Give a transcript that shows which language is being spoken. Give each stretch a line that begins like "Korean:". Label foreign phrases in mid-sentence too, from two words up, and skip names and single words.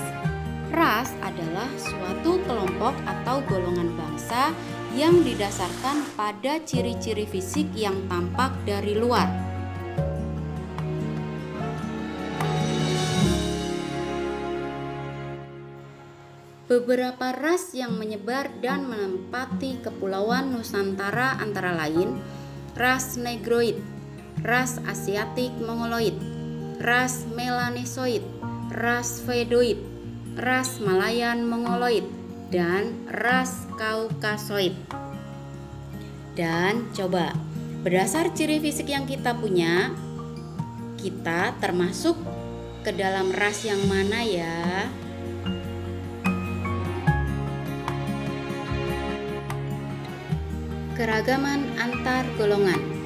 Indonesian: Ras adalah suatu kelompok atau golongan bangsa yang didasarkan pada ciri-ciri fisik yang tampak dari luar. Beberapa ras yang menyebar dan menempati kepulauan Nusantara antara lain ras Negroid, ras Asiatik Mongoloid, ras Melanesoid, ras Vedoid, ras Malayan Mongoloid, dan ras Kaukasoid. Dan coba, berdasar ciri fisik yang kita punya, kita termasuk ke dalam ras yang mana ya? Keragaman antar golongan.